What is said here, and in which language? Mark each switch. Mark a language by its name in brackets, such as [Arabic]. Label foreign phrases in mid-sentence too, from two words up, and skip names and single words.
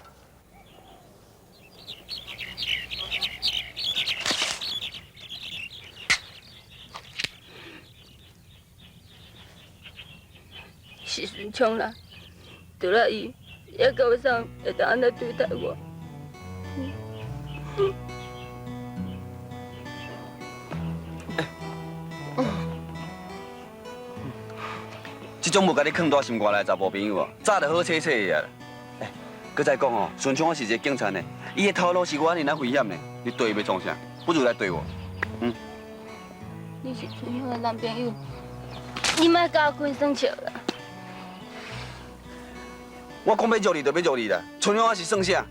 [Min Nan Chinese] 是顺昌啦，除了伊，也够上会当安尼对待我。这种无甲你放大心肝内的查甫朋友哦，早就好切切的啊！搁再讲哦，顺昌我是一个警察呢，伊的头路是我安尼危险呢，你对伊要创啥？不如来对我。你是顺昌的男朋友，你莫甲我开耍笑啦！我讲要约你就要约你啦，顺昌我是算啥？